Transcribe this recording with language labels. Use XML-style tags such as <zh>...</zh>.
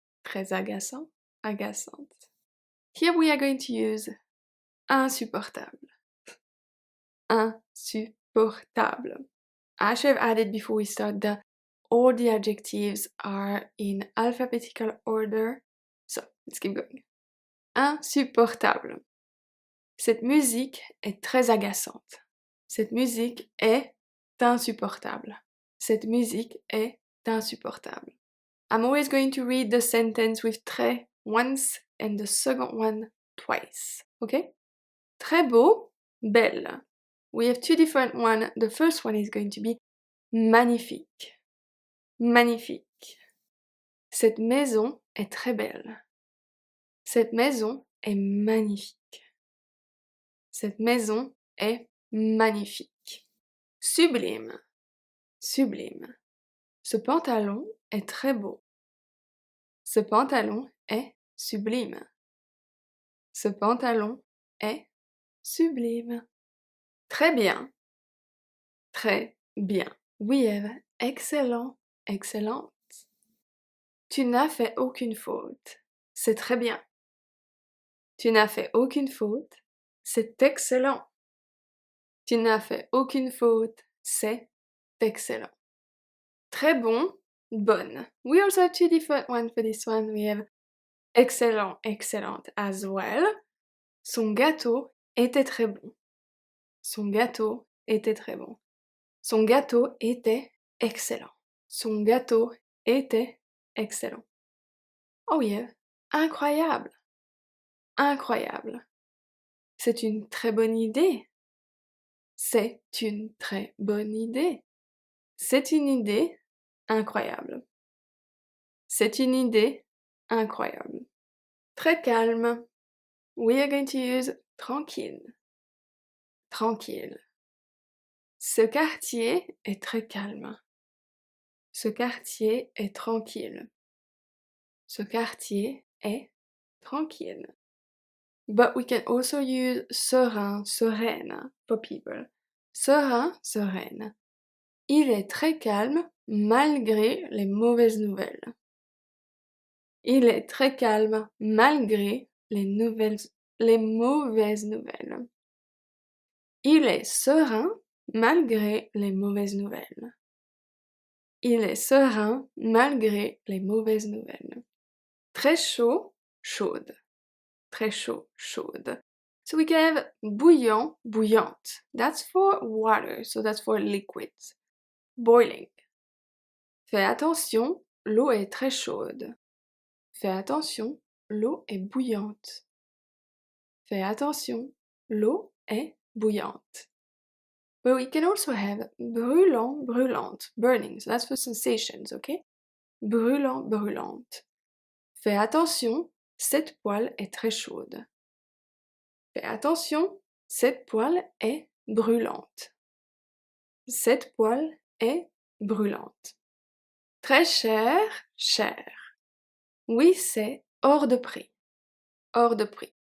<fr>Très agaçant, agaçante.</fr> <en>Here we are going to use insupportable. Insupportable. I should have added before we start that all the adjectives are in alphabetical order. So, let's keep going. Insupportable.</en> <fr>Cette musique est très agaçante. Cette musique est insupportable. Cette musique est insupportable.</fr> <en>I'm always going to read the sentence with très once and the second one twice. Okay?</en> <fr>Très beau, belle.</fr> <en>We have two different ones. The first one is going to be magnifique.</en> <fr>Magnifique. Cette maison est très belle. Cette maison est magnifique. Cette maison est magnifique. Sublime. Sublime. Ce pantalon est très beau. Ce pantalon est sublime. Ce pantalon est sublime. Très bien. Très bien.</fr> <en>We have</en> <fr>excellent, excellente. Tu n'as fait aucune faute. C'est très bien. Tu n'as fait aucune faute. C'est excellent. Tu n'as fait aucune faute. C'est excellent. Très bon, bonne.</fr> <en>We also have two different ones for this one. We have excellent, excellente as well.</en> <fr>Son gâteau était très bon. Son gâteau était très bon. Son gâteau était excellent. Son gâteau était excellent.</fr> <en>Oh yeah,</en> <fr>incroyable. Incroyable. C'est une très bonne idée. C'est une très bonne idée. C'est une idée incroyable. C'est une idée incroyable. Très calme.</fr> <en>We are going to use tranquille.</en> <fr>Tranquille. Ce quartier est très calme. Ce quartier est tranquille. Ce quartier est tranquille.</fr> <en>But we can also use serein, sereine for people.</en> <fr>Serein, sereine. Il est très calme malgré les mauvaises nouvelles. Il est très calme malgré les mauvaises nouvelles. Il est serein malgré les mauvaises nouvelles. Il est serein malgré les mauvaises nouvelles. Très chaud, chaude. Très chaud, chaude.</fr> <en>So we can have bouillant, bouillante. That's for water, so that's for liquid. Boiling.</en> <fr>Fais attention, l'eau est très chaude. Fais attention, l'eau est bouillante. Fais attention, l'eau est bouillante.</fr> <en>But we can also have brûlant, brûlante, burning. So that's for sensations, okay?</en> <fr>Brûlant, brûlante. Fais attention, cette poêle est très chaude. Fais attention, cette poêle est brûlante. Cette poêle est brûlante. Très cher, cher. Oui, c'est hors de prix. Hors de prix.</fr>